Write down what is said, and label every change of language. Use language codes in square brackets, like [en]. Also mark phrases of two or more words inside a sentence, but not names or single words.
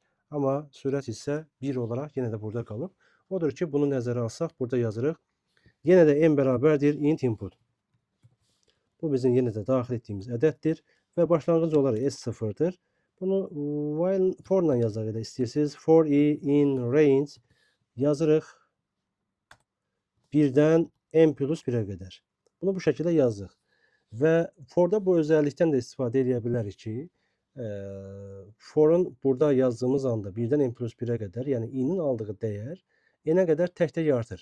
[az] Amma sürət isə 1 olaraq yenə də burada qalıb. Odur ki, bunu nəzərə alsaq, burada yazırıq. Yenə də n bərabərdir [en] int input. [az] Bu bizim yenə də daxil etdiyimiz ədəddir və başlanğıc olaraq s0-dır. Bunu [en] while for- [az] la yazaq elə istəyirsiniz. [en] For i in range [az] yazırıq 1-dən n plus 1-ə qədər. Bunu bu şəkildə yazdıq. Və for-da bu özəllikdən də istifadə edə bilərik ki, for-un burada yazdığımız anda 1-dən n plus 1-ə qədər, yəni i-nin aldığı dəyər n-ə qədər tək-tək artır.